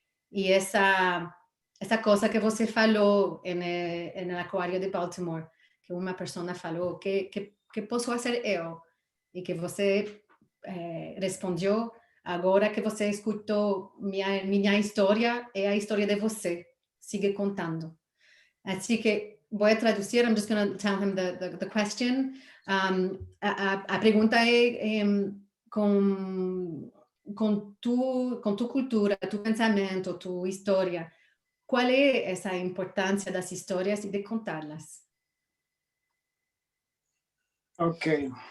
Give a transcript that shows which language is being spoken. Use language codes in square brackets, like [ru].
[pt] E essa coisa que você falou no aquário de Baltimore, que uma pessoa falou, que posso fazer eu? E que você respondeu, agora que você escutou minha história, é a história de você, siga contando. Assim que vou traduzir, [en] I'm just going to tell him the question. [pt] A pergunta é com tu cultura, tu pensamento, tu história, qual é essa importância das histórias e de contá-las? Ok.